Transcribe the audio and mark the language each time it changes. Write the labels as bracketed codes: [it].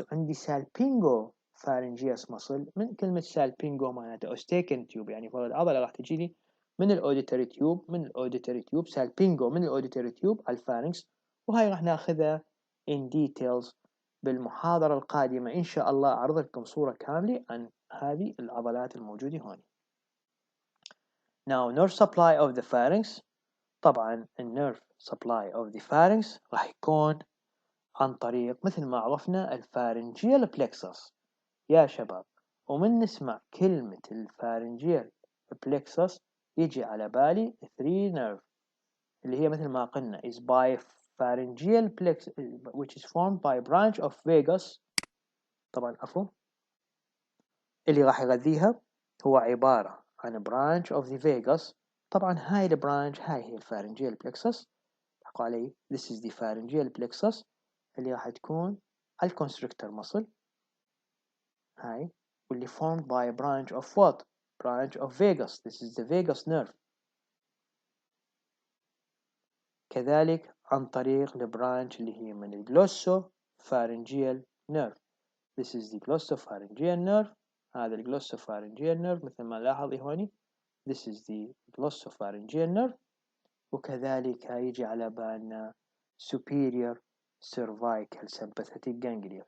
[ar] وعندي سالبينجو فارنجياس مصل من كلمة سالبينجو معناته اوستيكن تيوب، يعني فرد عضلة راح تجيني من الاوديتوري تيوب سالبينجو من الاوديتوري تيوب على الفارنكس. وهاي راح ناخذها in details بالمحاضرة القادمة إن شاء الله. أعرض لكم صورة كاملة عن هذه العضلات الموجودة هون. [en] Now nerve supply of the pharynx. [ar] طبعا nerve supply of the pharynx راح يكون عن طريق مثل ما عرفنا الفارنجيال plexus يا شباب. ومن نسمع كلمة الفارنجيال plexus يجي على بالي 3 nerve اللي هي مثل ما قلنا [en] is by pharyngeal plexus which is formed by branch of vagus. [ar] طبعا عفوا اللي راح يغذيها هو عبارة عن branch of the vagus. طبعا هاي البرانش هاي هي الفارنجيال plexus. [en] حقوا علي this is the pharyngeal plexus [ar] اللي راح تكون على الكونستريكتور [en] muscle هاي، واللي formed by a branch of what? Branch of vagus. This is the vagus nerve. [ar] كذلك عن طريق البرانش اللي هي من glossopharyngeal nerve. [en] This is the glossopharyngeal nerve. هذا glossopharyngeal nerve [ar] مثل ما لاحظ هوني. [en] This is the glossopharyngeal nerve. [ar] وكذلك هيجي على بالنا superior cervical sympathetic ganglia.